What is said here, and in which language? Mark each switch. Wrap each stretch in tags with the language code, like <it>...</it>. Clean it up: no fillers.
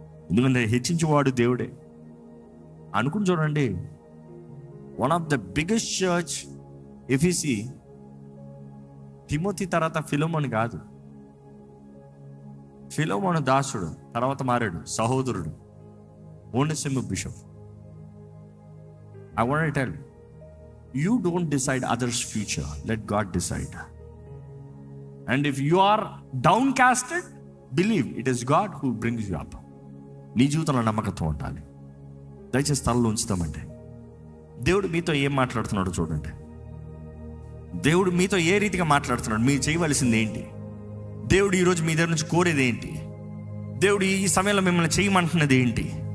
<te>ఎందుకంటే హెచ్చించేవాడు దేవుడే. అనుకుని చూడండి,</te> <en>one of the biggest church</en> <te>ఎఫీసీ Timothy తర్వాత ఫిలోమోను కాదు. ఫిలోమోను దాసుడు, తర్వాత మారాడు సహోదరుడు, ఓనెసిము bishop.</te> <en>I want to tell you don't decide others' future, let God decide. And if you are downcasted, believe it is God who brings you up.</en> <te>నీ జీవితంలో నమ్మకంతో ఉండాలి. దయచేసి తలలో ఉంచుతామంటే దేవుడు మీతో ఏం మాట్లాడుతున్నాడో చూడండి. దేవుడు మీతో ఏ రీతిగా మాట్లాడుతున్నాడు, మీరు చేయవలసింది ఏంటి, దేవుడు ఈరోజు మీ దగ్గర నుంచి కోరేది ఏంటి, దేవుడు ఈ సమయంలో మిమ్మల్ని చేయమంటున్నది ఏంటి.</te>